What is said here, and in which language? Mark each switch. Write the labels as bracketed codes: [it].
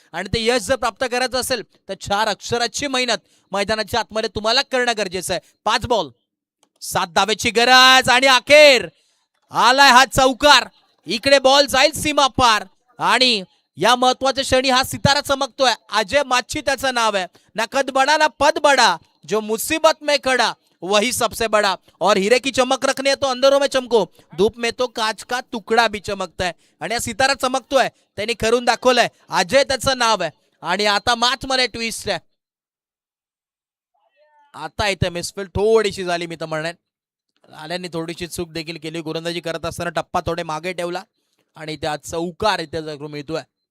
[mr] आणि ते यश जर प्राप्त करायचं असेल तर 4 अक्षराची मेहनत मैदानाच्या आतमध्ये तुम्हाला करणं गरजेचं आहे. 5 बॉल 7 धावेची गरज आणि अखेर आलाय हा चौकार. इकडे बॉल जाईल सीमा पार आणि या महत्वाच्या क्षणी हा सितारा चमकतोय. अजय माची त्याचं नाव आहे. [hi] ना कद बडा ना पद बडा, जो मुसीबत में खड़ा वही सबसे बड़ा, और हीरे की चमक रखने तो अंधेरों में चमको, धूप में तो काच का तुकडा भी चमकता है. [mr] आणि हा सितारा चमकतोय त्यांनी करून दाखवलंय. अजय त्याचं नाव आहे आणि आता मॅच मध्ये ट्विस्ट आहे. आता इथे मिसफील्ड थोडीशी झाली मी तर म्हणेन. आल्याने थोडीशी चूक देखील केली. गोलंदाजी करत असताना टप्पा थोडे मागे ठेवला आणि त्या चौकार इथे मिळतोय.